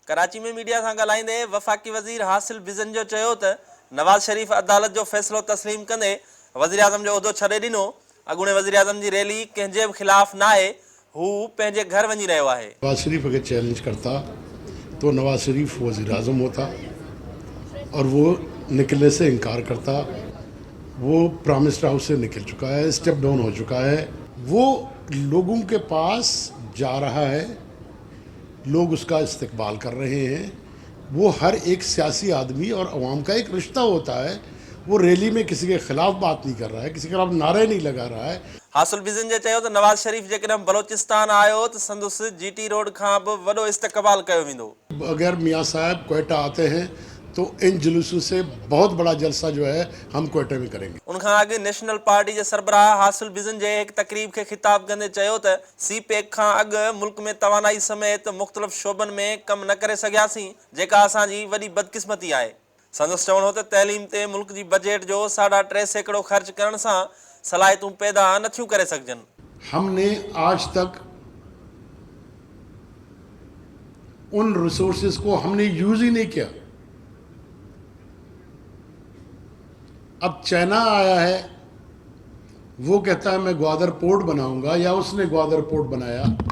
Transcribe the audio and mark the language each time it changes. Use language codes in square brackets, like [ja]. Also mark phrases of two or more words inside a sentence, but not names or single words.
[sd] कराची में मीडिया सां ॻाल्हाईंदे वफ़ाक़ी वज़ीर हासिल बिज़न जो चयो त नवाज़ शरीफ़ अदालत जो फ़ैसिलो तस्लीम कंदे वज़ीर आज़म जो उहिदो छॾे ॾिनो। अॻूणे वज़ीर आज़म जी रैली कंहिंजे बि ख़िलाफ़ न आहे, हू पंहिंजे घर वञी रहियो आहे। [ur] نواز شریف اگر چیلنج کرتا تو نواز شریف وزیر اعظم ہوتا اور وہ نکلنے سے انکار کرتا. وہ پرامس ہاؤس سے نکل چکا ہے, [en] step down [ur] ہو چکا ہے. وہ لوگوں کے پاس جا رہا ہے، لوگ اس کا استقبال کر رہے ہیں. وہ ہر ایک سیاسی آدمی اور عوام کا ایک رشتہ ہوتا ہے. وہ ریلی میں کسی کے خلاف بات نہیں کر رہا ہے، کسی کے خلاف نعرے نہیں لگا رہا ہے. [sd] हासिल बिज़न जे चयो त नवाज़ शरीफ़ जेकॾहिं बलोचिस्तान आयो त संदुसि GT रोड खां बि वॾो इस्तकबाल कयो वेंदो। [ur] اگر میاں صاحب کوئٹہ آتے ہیں تو ان جلوسوں سے بہت بڑا جلسہ جو ہے ہم کوئٹہ میں کریں گے. [sd] उनखां अॻु नेशनल पार्टी जे सरबराह हासिल बिज़न जे हिकु तकरीब खे ख़िताब कंदे चयो त CPEC खां अॻु मुल्क में तवानाई समेत मुख़्तलिफ़ शोबनि में कमु न करे सघियासीं, जेका असांजी वॾी बदकिस्मती आहे। संदसि चवणो हो त तइलीम ते मुल्क जी बजट जो 3.5% ख़र्च करण सां सलाहियतूं पैदा नथियूं करे सघजनि। [ur] ہم نے آج تک ان ریسورسز کو ہم نے یوز ہی نہیں کیا. اب چائنا آیا ہے، وہ کہتا ہے میں گوادر پورٹ بناؤں گا، یا اس نے گوادر پورٹ بنایا.